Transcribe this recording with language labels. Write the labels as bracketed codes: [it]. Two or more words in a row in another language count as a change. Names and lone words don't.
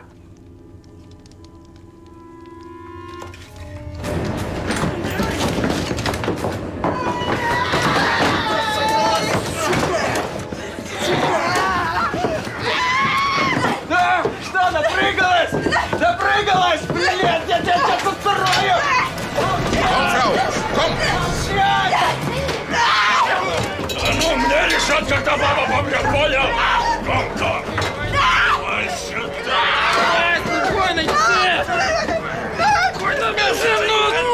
[ru] Да! Что, напрыгалась? Напрыгалась! Блин, я тебя подсыраю! [de] Komm, Frau, komm! [ru] Ну, мне решать, когда баба по мне, понял? [de] Komm, komm! [ru] Давай сюда! Спокойно, спокойно, мне жену!